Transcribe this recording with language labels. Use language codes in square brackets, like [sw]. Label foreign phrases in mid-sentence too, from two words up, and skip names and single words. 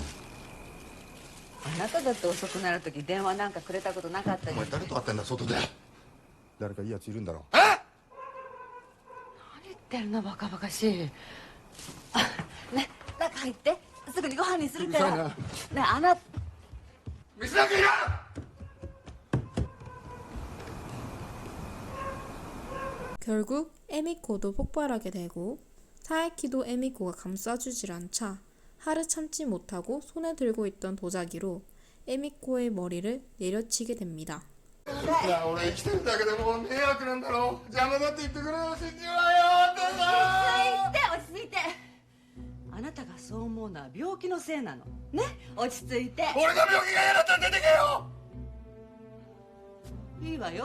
[ja] あなただって遅くなるとき電話なんかくれたことなかったじゃん。お前誰と会ってんだ外で。誰かいいやついるんだろ。何言ってるのバカバカしい。あ、ね、中入ってすぐにご飯にするから。ね、あなた。水なんかいらん。 [ko] 결국 에미코도 폭발하게 되고 사에키도 에미코가 감싸주질 않자 하루 참지 못하고 손에 들고 있던 도자기로 에미코의 머리를 내려치게 됩니다. [ja] いや俺生きてるだけでもう迷惑なんだろ。邪魔だって言ってくれよ。信じろよ。落ち着いて。あなたがそう思うのは病気のせいなの。ね、落ち着いて。俺が病気が嫌だったら出てけよ。いいわよ。